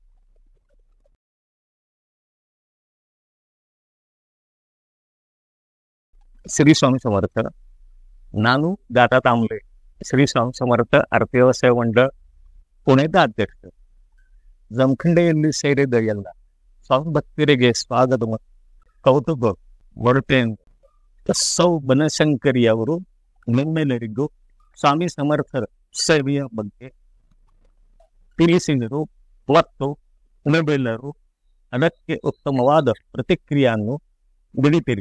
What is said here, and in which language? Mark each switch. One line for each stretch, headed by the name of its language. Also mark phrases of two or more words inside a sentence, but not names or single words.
Marathi: श्री स्वामी समर्थ. नानू दाता तांबले, श्री स्वामी समर्थ आरती व्यवसाय मंडळ पुण्याचा अध्यक्ष.
Kannada: जमखंडेಯಲ್ಲಿ ಸೇರಿದ ಎಲ್ಲ ಸ್ವಾಮಿ ಭಕ್ತರಿಗೆ ಸ್ವಾಗತ ಮತ್ತು ಕೌತುಕ ಹೊರಟೆಂದು ಸೌ ಬನಶಂಕರಿ ಅವರು ನಿಮ್ಮೆಲ್ಲರಿಗೂ ಸ್ವಾಮಿ ಸಮರ್ಥರ ಸೇವೆಯ ಬಗ್ಗೆ ತಿಳಿಸಿದರು ಮತ್ತು ನೀವೆಲ್ಲರೂ ಅದಕ್ಕೆ ಉತ್ತಮವಾದ ಪ್ರತಿಕ್ರಿಯೆಯನ್ನು ನೀಡಿದಿರಿ.